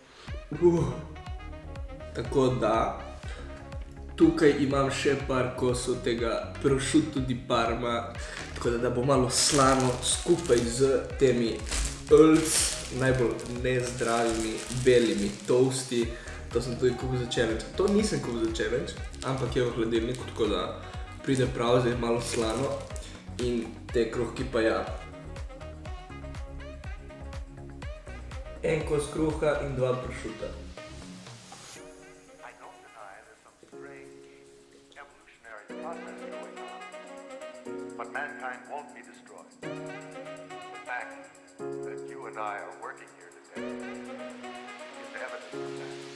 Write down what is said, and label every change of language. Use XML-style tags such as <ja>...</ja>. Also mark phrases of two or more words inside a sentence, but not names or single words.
<sl>Tako da, tukaj imam še par kosov tega</sl> <it>prosciutto di Parma,</it> <sl>tako da bo malo slano skupaj z temi najbolj nezdravimi belimi toasti. To sem tudi kupil za challenge. To nisem kupil za challenge, ampak je v hladilniku, tako da pride prav, zdaj malo slano in te kruhki pa ja. En kos kruha in 2 prosciutta.</sl> <en>But mankind won't be destroyed. The fact that you and I are working here today is evidence of that.</en>